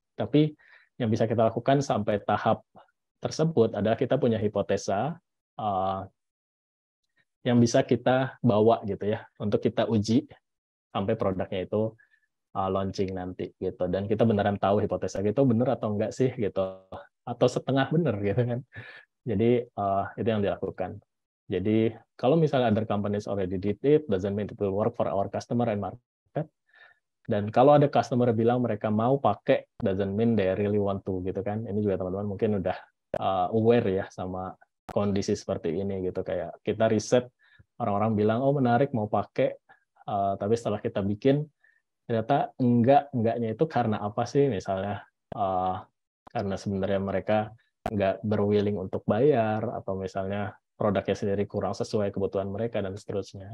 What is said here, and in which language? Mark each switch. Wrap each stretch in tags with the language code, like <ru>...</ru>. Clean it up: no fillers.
<id>Tapi yang bisa kita lakukan sampai tahap tersebut adalah kita punya hipotesa yang bisa kita bawa gitu ya untuk kita uji sampai produknya itu launching nanti gitu. Dan kita beneran tahu hipotesa itu bener atau enggak sih gitu, atau setengah bener gitu kan. Jadi itu yang dilakukan. Jadi kalau misalnya</id> <en>other companies already did it, doesn't mean it will work for our customer and market.</en> <id>Dan kalau ada customer bilang mereka mau pakai,</id> <en>doesn't mean they really want to</en> <id>gitu kan. Ini juga teman-teman mungkin udah aware ya sama kondisi seperti ini gitu. Kayak kita riset, orang-orang bilang oh menarik mau pakai, tapi setelah kita bikin ternyata enggaknya itu karena apa sih? Misalnya karena sebenarnya mereka nggak berwilling untuk bayar, atau misalnya produknya sendiri kurang sesuai kebutuhan mereka dan seterusnya.</id>